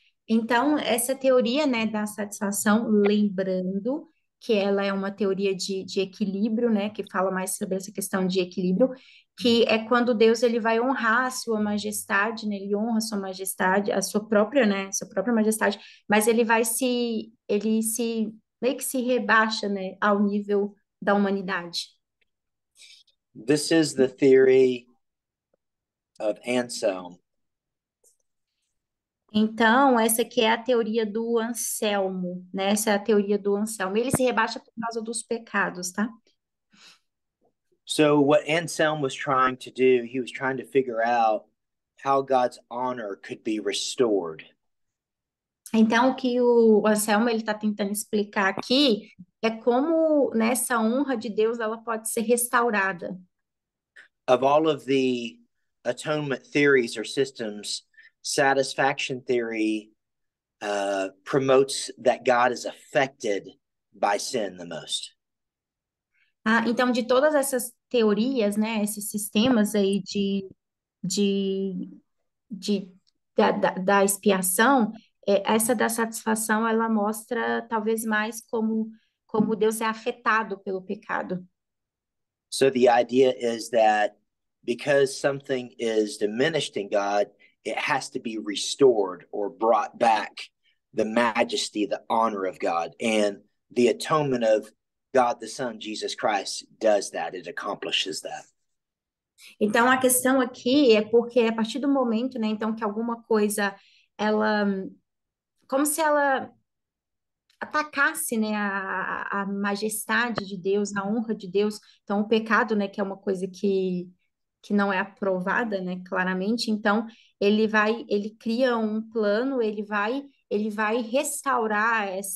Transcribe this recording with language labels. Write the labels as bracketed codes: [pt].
[pt] Então, essa teoria, né, da satisfação, lembrando que ela é uma teoria de equilíbrio, né, que fala mais sobre essa questão de equilíbrio, que é quando Deus ele vai honrar a sua majestade, né, ele honra a sua majestade, a sua própria, né, sua própria majestade, mas ele se meio que se rebaixa, né, ao nível da humanidade. [en] This is the theory of Anselm. [pt] Então, essa aqui é a teoria do Anselmo, né? Essa é a teoria do Anselmo. Ele se rebaixa por causa dos pecados, tá? [en] So what Anselm was trying to do, he was trying to figure out how God's honor could be restored. [pt] Então, o que o Anselmo ele está tentando explicar aqui é como nessa honra de Deus ela pode ser restaurada. [en] Of all of the atonement theories or systems, satisfaction theory promotes that God is affected by sin the most. [pt] Então, de todas essas teorias, né, esses sistemas aí de, de da expiação, essa da satisfação, ela mostra talvez mais como Deus é afetado pelo pecado. [en] So the idea is that because something is diminished in God, it has to be restored or brought back the majesty, the honor of God. And the atonement of God the Son, Jesus Christ, does that. It accomplishes that. [pt] Então, a questão aqui é porque a partir do momento, né, então, que alguma coisa, ela, como se ela atacasse, né, a majestade de Deus, a honra de Deus, então o pecado, né, que é uma coisa que não é aprovada, né, claramente, então ele cria um plano, ele vai restaurar